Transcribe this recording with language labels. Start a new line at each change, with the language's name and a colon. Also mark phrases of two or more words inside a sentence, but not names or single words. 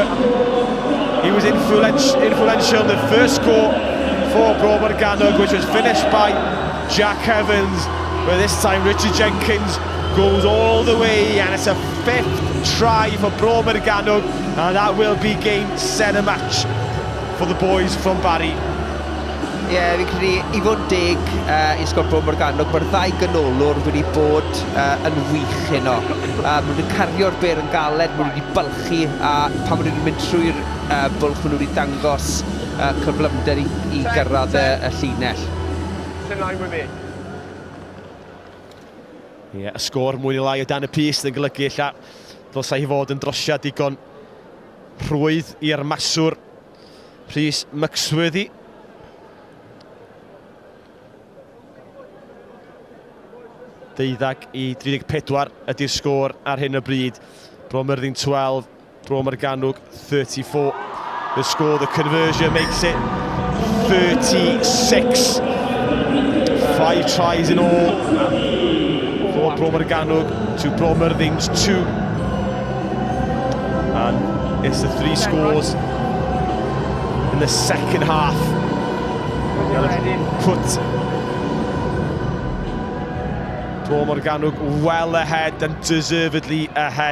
English: He was influential in the first score for Morgannwg, which was finished by Jack Evans. But this time Richie Jenkins goes all the way, and it's a 5th try for Morgannwg, and that will be game, set a match for the boys from Barry.
Welsh: Ie, fi'n credu, I fod deg Ysgol Morgannwg, mae'r ddau gynolwr wedi bod yn wych heno. Maen nhw'n cario'r byr yn galed, maen nhw wedi bylchu, a pan maen nhw'n mynd trwy'r bwlch, maen nhw wedi dangos cyflymder i gyrraedd y llinell.
English: In line with me.
Welsh: Ie, y sgôr mwy neu lai o dan y pys yn golygu ella ddylsai hi fod yn drosiad digon rhwydd i'r maswr Rhys Myxworthy. Deuddag i 34 ydy'r sgôr ar hyn o bryd. Myrddin 12, Morgannwg 34.
English: The score, the conversion makes it 36. 5 tries in all for Morgannwg to Myrddin's 2. And it's the 3 scores in the second half that put Morgannwg well ahead, and deservedly ahead.